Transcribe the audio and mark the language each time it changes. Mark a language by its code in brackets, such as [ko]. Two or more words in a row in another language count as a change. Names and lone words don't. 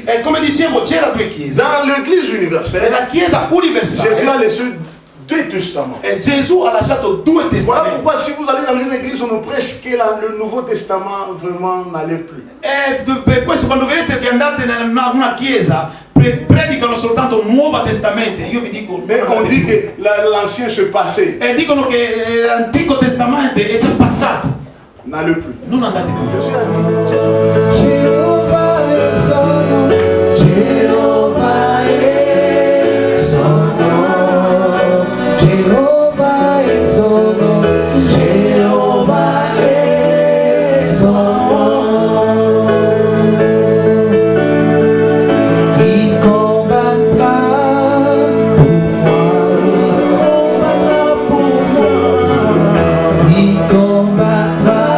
[it] E come dicevo, c'era 2 chiese. [fr] Dans l'église universelle, [it] Nella chiesa [fr] Jésus [it] universale [fr] a laissé 2 testaments. [it] E Gesù ha lasciato 2 [fr] Voilà [it] testamenti. [fr] pourquoi si vous allez dans une église, on nous prêche que le Nouveau Testament vraiment n'allait plus. [it] E per questo quando vedete che andate in una chiesa predicano soltanto il Nuovo Testamento, io vi dico, [fr] Mais on dit que l'ancien se passait. [it] e dicono che l'Antico Testamento è già passato. [fr] N'allait plus. [it] Non andate più. [fr] Jésus a dit, [it] Gesù. Jehovah è sono, Jehovah è sono, Jehovah è sono, Jehovah è sono. [fr] Il combattrà pour moi, il combattrà.